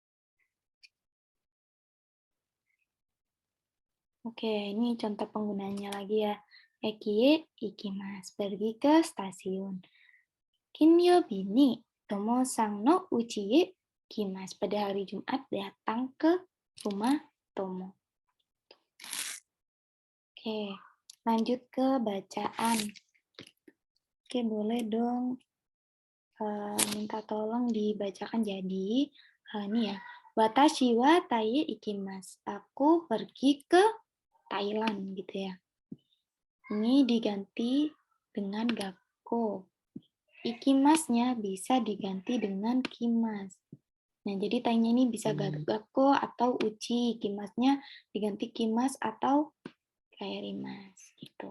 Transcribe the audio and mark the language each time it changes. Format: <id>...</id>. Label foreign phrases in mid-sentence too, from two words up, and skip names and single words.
<id>Oke, ini contoh penggunaannya lagi ya.</id> <ja>駅へ行きます,</ja> <id>pergi ke stasiun.</id> <ja>金曜日にトモさんのうち行きます.</ja> <id>Pada hari Jumat datang ke rumah Tomo. Oke, lanjut ke bacaan. Oke, boleh dong minta tolong dibacakan jadi ini ya.</id> <ja>私はタイ行きます.</ja> <id>Aku pergi ke Thailand gitu ya. Ini diganti dengan gakko. Ikimasnya bisa diganti dengan kimas. Nah, jadi tainya ini bisa gakko atau uchi. Kimasnya diganti kimas atau kaerimas gitu.</id>